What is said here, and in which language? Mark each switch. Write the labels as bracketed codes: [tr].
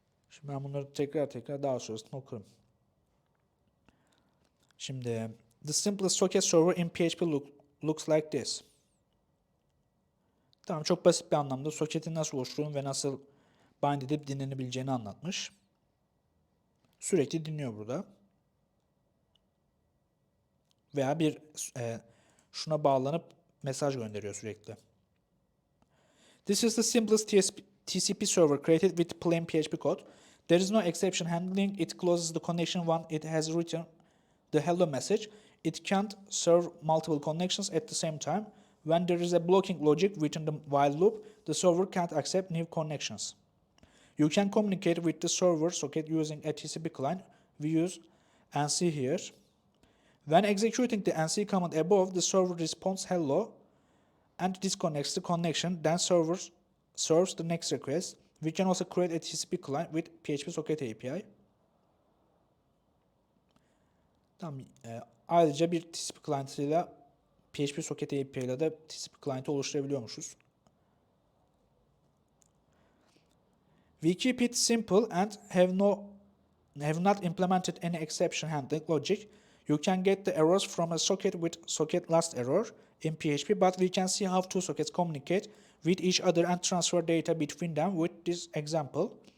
[tr] Şimdi ben bunları tekrar daha sonrasında okurum. Şimdi [en] the simplest socket server in PHP looks like this. [tr] Tamam, çok basit bir anlamda soketin nasıl oluşturduğunu ve nasıl bind edip dinlenebileceğini anlatmış. Sürekli dinliyor burada. Veya şuna bağlanıp mesaj gönderiyor sürekli. [en] This is the simplest TCP server created with plain PHP code. There is no exception handling. It closes the connection when it has written the hello message. It can't serve multiple connections at the same time. When there is a blocking logic within the while loop, the server can't accept new connections. You can communicate with the server socket using a TCP client. We use NC here. When executing the NC command above, the server responds hello and disconnects the connection. Then serves the next request. We can also create a TCP client with PHP Socket API. [tr] Tamam. Ayrıca bir TCP client'ıyla PHP Socket API ile de TCP client'ı oluşturabiliyormuşuz. [en] We keep it simple and have not implemented any exception handling logic. You can get the errors from a socket with socket last error in PHP, but we can see how two sockets communicate with each other and transfer data between them with this example.